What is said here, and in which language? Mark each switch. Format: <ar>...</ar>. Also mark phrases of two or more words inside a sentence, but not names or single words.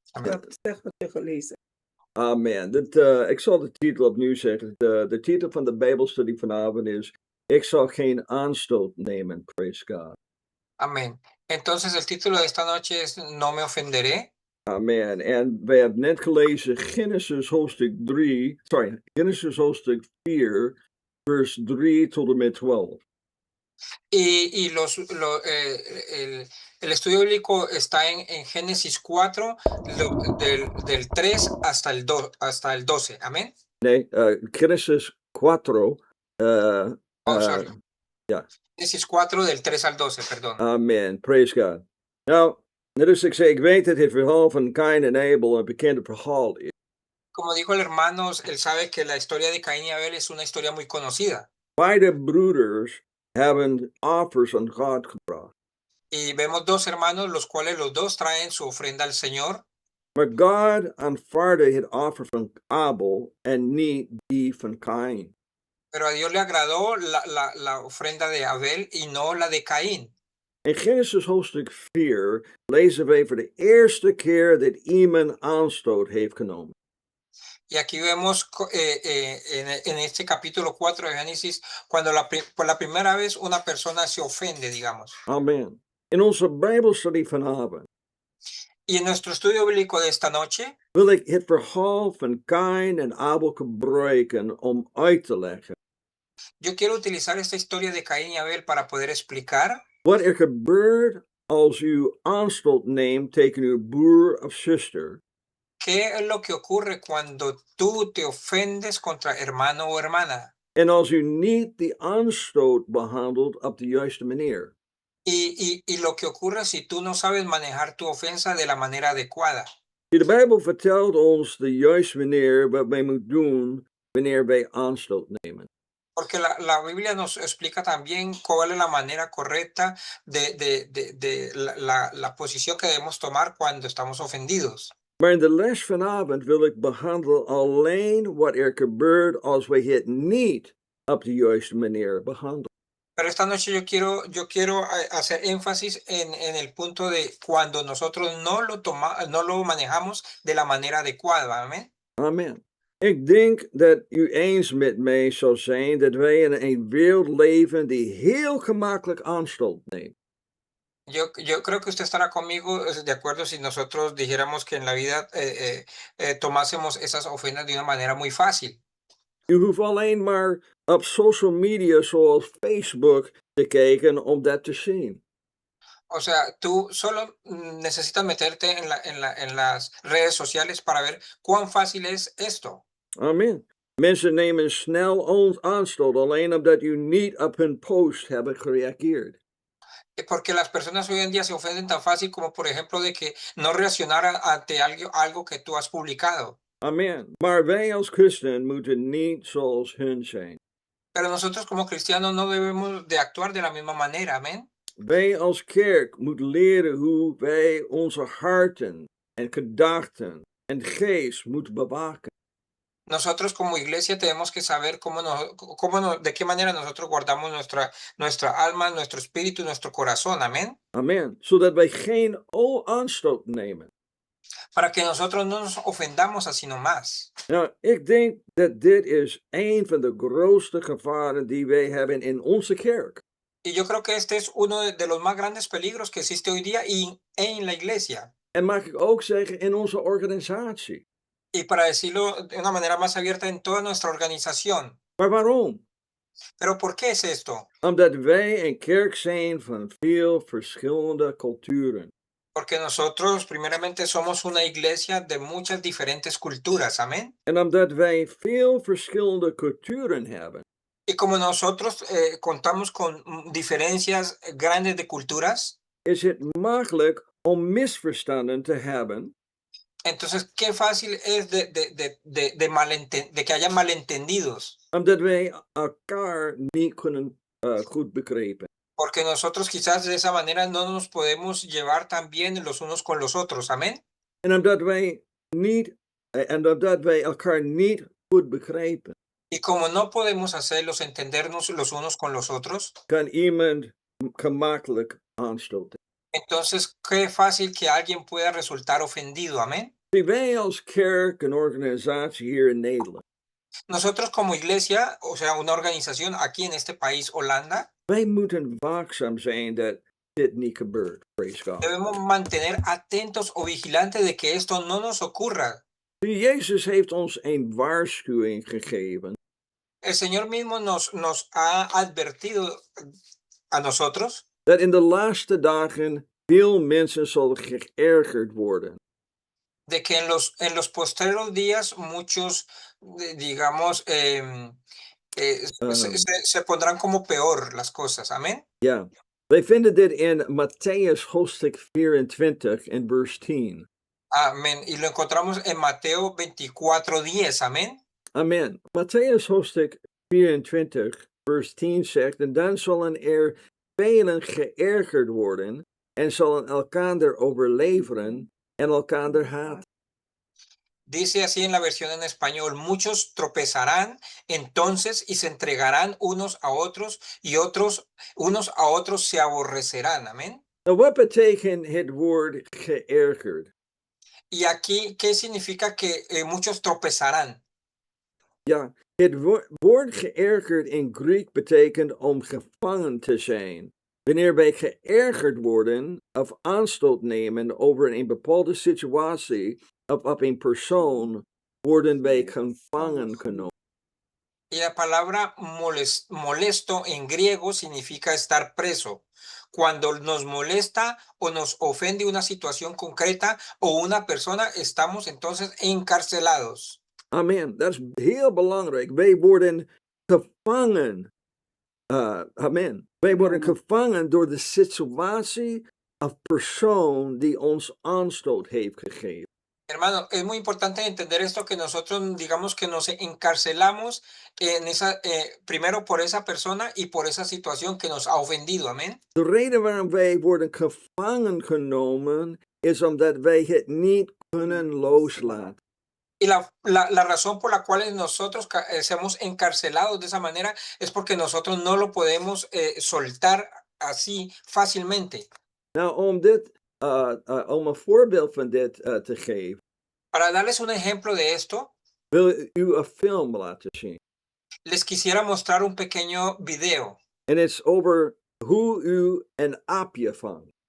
<nl>Amen. Dat zeg wat je gelezen. Amen. Ik zal de titel opnieuw zeggen. De titel van de Bijbelstudie vanavond is: Ik zal geen aanstoot nemen.</nl> <en>Praise God.</en> <es>Amén. Entonces el título de esta noche es No me ofenderé. Amen.</es> <nl>En wij hebben net gelezen Genesis hoofdstuk 4, vers 3 tot en met 12.</nl> <es>Y el estudio bíblico está en Génesis 4, del 3 hasta el 12. Amén.</es> <nl>Nee, Genesis 4. Sorry. Ja.</nl> <es>Génesis 4 del 3 al 12, perdón.</es> <en>Amen. Praise God.</en> <nl>Nou, net als ik zei, ik weet dat het verhaal van Cain en Abel een bekende verhaal is.</nl> <es>Como dijo el hermano, él sabe que la historia de Caín y Abel es una historia muy conocida.</es> <nl>Beide broeders hebben offers aan God gebracht.</nl> <es>Y vemos dos hermanos, los cuales los dos traen su ofrenda al Señor.</es> <nl>Maar God aanvaarde het offer van Abel en niet die van Cain.</nl> <es>Pero a Dios le agradó la ofrenda de Abel y no la de Caín.</es> <nl>In Genesis hoofdstuk 4 lezen wij voor de eerste keer dat iemand aanstoot heeft genomen.</nl> <es>Y aquí vemos en este capítulo 4 de Génesis, cuando por la primera vez una persona se ofende, digamos. Amen.</es> <nl>In onze Bijbelstudie vanavond</nl> <es>Y en nuestro estudio bíblico de esta noche,</es> <nl>wil ik het verhaal van Cain en Abel gebruiken om uit te leggen</nl> <es>yo quiero utilizar esta historia de Caín y Abel para poder explicar</es> <nl>wat er gebeurt als u aanstoot neemt tegen uw broer of zuster.</nl> <es>qué es lo que ocurre cuando tú te ofendes contra hermano o hermana.</es> <nl>En als u niet die aanstoot behandelt op de juiste manier.</nl> <es>Y lo que ocurre si tú no sabes manejar tu ofensa de la manera adecuada.</es> <nl>De Bijbel vertelt ons de juiste manier wat wij moeten doen wanneer wij aanstoot nemen.</nl> <es>Porque la Biblia nos explica también cuál es la manera correcta de la posición que debemos tomar cuando estamos ofendidos.</es> <nl>Maar in de les vanavond wil ik behandelen alleen wat er gebeurt als wij het niet op de juiste manier behandelen.</nl> <es>Pero esta noche yo quiero hacer énfasis en el punto de cuando nosotros no lo manejamos de la manera adecuada. Amén. Amen.</es> <nl>Ik denk dat u eens met mij zou zijn dat wij in een wereld leven die heel gemakkelijk aanstoot neemt.</nl> <es>Yo creo que usted estará conmigo de acuerdo si nosotros dijéramos que en la vida tomásemos esas ofensas de una manera muy fácil.</es> <nl>U hoeft alleen maar op</nl> <en>social media</en> <nl>zoals Facebook te kijken om dat te zien.</nl> <es>O sea, tú solo necesitas meterte en las redes sociales para ver cuán fácil es esto. Amen.</es> <nl>Mensen nemen snel aanstoot alleen omdat u niet op hun post hebben gereageerd.</nl> <es>Porque las personas hoy en día se ofenden tan fácil como, por ejemplo, de que no reaccionaran ante algo que tú has publicado. Amen.</es> <nl>Maar wij als christen moeten niet zoals hun zijn.</nl> <es>Pero nosotros como cristianos no debemos de actuar de la misma manera, amén.</es> <nl>Wij als kerk moeten leren hoe wij onze harten en gedachten en geest moeten bewaken.</nl> <es>Nosotros como iglesia tenemos que saber de qué manera nosotros guardamos nuestra alma, nuestro espíritu, nuestro corazón, amén. Amen.</es> <nl>Zodat wij geen aanstoot nemen.</nl> <es>Para que nosotros no nos ofendamos así nomás.</es> <nl>Nou, ik denk dat dit is een van de grootste gevaren die wij hebben in onze kerk.</nl> <es>Y yo creo que este es uno de los más grandes peligros que existe hoy día en la iglesia.</es> <nl>En mag ik ook zeggen in onze organisatie.</nl> <es>Y para decirlo de una manera más abierta en toda nuestra organización.</es> <nl>Maar waarom?</nl> <es>¿Pero por qué es esto?</es> <nl>Omdat wij een kerk zijn van veel verschillende culturen.</nl> <es>Porque nosotros primeramente somos una iglesia de muchas diferentes culturas, amén.</es> <nl>En omdat wij veel verschillende culturen hebben.</nl> <es>Y como nosotros contamos con diferencias grandes de culturas.</es> <nl>Is het makkelijk om misverstanden te hebben.</nl> <es>Entonces, qué fácil es de que haya malentendidos.</es> <nl>Omdat wij elkaar niet kunnen goed begrijpen.</nl> <es>Porque nosotros quizás de esa manera no nos podemos llevar tan bien los unos con los otros, amén.</es> <nl>En omdat wij elkaar niet goed begrijpen.</nl> <es>Y como no podemos hacerlos entendernos los unos con los otros.</es> <nl>Kan iemand gemakkelijk aanstoten.</nl> <es>Entonces, qué fácil que alguien pueda resultar ofendido, amén.</es> <nl>See, wij als kerk en organisatie hier in Nederland,</nl> <es>Nosotros como iglesia, o sea, una organización aquí en este país, Holanda,</es> <nl>wij moeten waakzaam zijn dat dit niet gebeurt.</nl> <en>Praise God.</en> <es>debemos mantener atentos o vigilantes de que esto no nos ocurra.</es> <nl>Jezus heeft ons een waarschuwing gegeven.</nl> <es>El Señor mismo nos ha advertido a nosotros</es> <nl>Dat in de laatste dagen veel mensen zullen geërgerd worden.</nl> <es>de que en los postreros días muchos, digamos, se pondrán como peor las cosas. Amén.</es> <nl>Ja, wij vinden dit in Matthäus hoofdstuk 24 en vers 10.</nl> <es>Amén. Y lo encontramos en Mateo 24:10. Amén. Amen.</es> <nl>Matthäus hoofdstuk 24 vers 10 zegt, en dan zullen er velen geërgerd worden en zullen elkander overleveren en elkander haten.</nl> <es>Dice así en la versión en español: muchos tropezarán entonces y se entregarán unos a otros y unos a otros se aborrecerán. Amén.</es> <nl>Nou, wat betekent het woord geërgerd?</nl> <es>Y aquí, ¿qué significa que muchos tropezarán?</es> <nl>Ja, het woord geërgerd in Griek betekent om gevangen te zijn. Wanneer wij geërgerd worden of aanstoot nemen over een bepaalde situatie of op een persoon, worden wij gevangen genomen.</nl> <es>Y la palabra molesto en griego significa estar preso. Cuando nos molesta o nos ofende una situación concreta o una persona, estamos entonces encarcelados.</es> <nl>Amen. Dat is heel belangrijk. Wij worden gevangen. Amen. Wij worden gevangen door de situatie of persoon die ons aanstoot heeft gegeven.</nl> <es>Hermano, es muy importante entender esto, que nosotros digamos que nos encarcelamos en primero por esa persona y por esa situación que nos ha ofendido. Amén.</es> <nl>De reden waarom wij worden gevangen genomen is omdat wij het niet kunnen loslaten.</nl> <es>Y la razón por la cual nosotros seamos encarcelados de esa manera es porque nosotros no lo podemos soltar así fácilmente.</es> <nl>Nou, om een voorbeeld van dit te geven,</nl> <es>Para darles un ejemplo de esto,</es> <nl>wil u een film laten zien.</nl> <es>les quisiera mostrar un pequeño video</es> <nl>En het is over hoe u een aapje vangt.</nl>